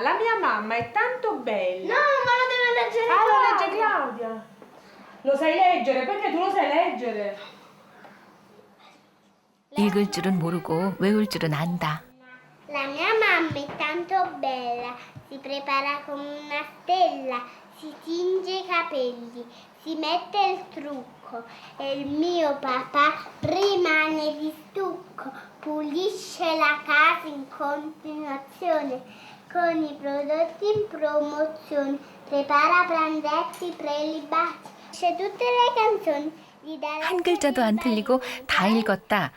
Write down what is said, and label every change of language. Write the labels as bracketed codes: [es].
[it] La mia mamma è tanto bella. No, ma lo deve leggere Ah, lo legge Claudia. Lo sai leggere? Perché tu lo sai leggere? [ko] 읽을 줄은 모르고 외울 줄은 안다. [it] La mia mamma è tanto bella, si prepara come una stella, si tinge i capelli, si mette il trucco e il mio papà rimane di stucco, pulisce la casa in continuazione con i prodotti in promozione, prepara pranzetti prelibati, c'è tutte le canzoni. gli dà la [ko] 한 글자도 안 틀리고 다 읽었다.